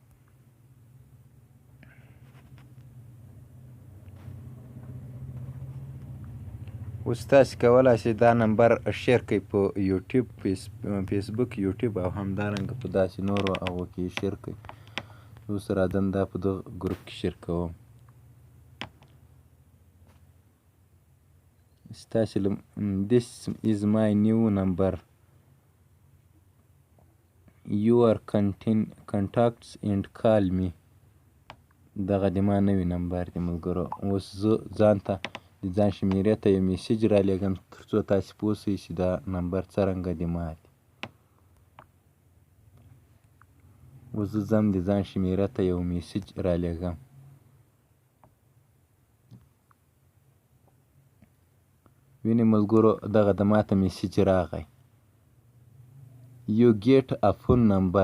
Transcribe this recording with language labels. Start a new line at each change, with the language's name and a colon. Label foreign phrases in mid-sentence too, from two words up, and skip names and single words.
Pashto: اوس تاسې کولی شئ دا نمبر شیر کړئ په یوټیوب فیسبوک یوټیوب او همدارنګه په داسې نورو هغو کې شیر کړئ. اوس راځم دا په دغه ګروپ کې شیر کوم.
English: ستاسې this is my new number. your contacts and call me.
Pashto: دغه د ما نوی نمبر دی ملګرو. اوس زه ځان ته د ځان شمیرې ته یو میسیج را لېږم تر څو تاسې پوه شئ چې دا نمبر څرنګه د ما دی. اوس زه ځم د ځان شمېره ته یو میسج رالیږم. وینې ملګرو دغه د ماته میسج راغی یو ګیټ ا فون نمبر.